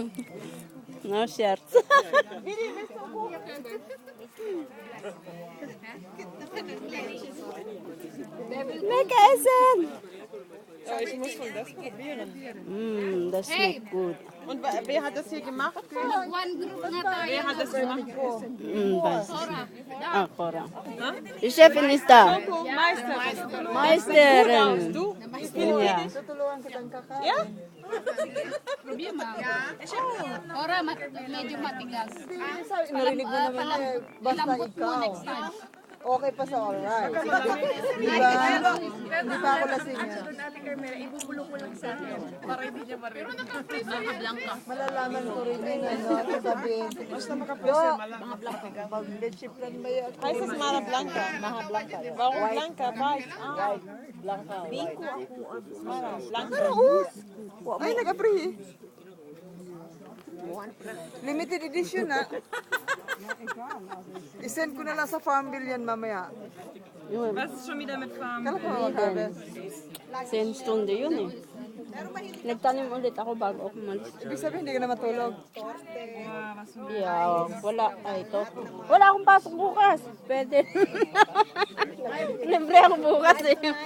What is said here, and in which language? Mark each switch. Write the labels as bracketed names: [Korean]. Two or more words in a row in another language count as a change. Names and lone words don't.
[German] No Scherz. Lecker essen. Aber ich muss von das probieren. Das schmeckt gut. Und wer hat das hier gemacht? [English] One group [Filipino] na tayo. [German] Wer hat das gemacht? Sora. Ah, Cora. Die Chefin ist da. Meister. Meisterin. Du? Ja. Ja? [Filipino] Probier mo. Sora, medyo matigas. Narinig mo naman eh, basta Ilambot mo ikaw. [English] next time. [Filipino] Okay pa sa alright. Diba? Hindi pa ako lasing yan. Malalaman ko rin yun, sasabihin. Basta makapresa, pag leche plan ba yan? [German] Heißt das Mala Blanca? Maha blanca. Warum Blanca? Weiß. Ah, Blanca. Mala Blanca. [Filipino] Ay, nag-apri. [English] Limited edition [Filipino] na. I-send ko na lang sa farm bill yan mamaya. [German] Was ist schon wieder mit Farm? [Filipino] Kala ko mag-harvest. 10 stunde yun eh. Nagtanim ulit ako bago ako umalis. Ibig sabihin, hindi ka na matulog. Yeah, wala. Ay, ito. Wala akong pasok bukas. Pwede. Libre ako bukas eh.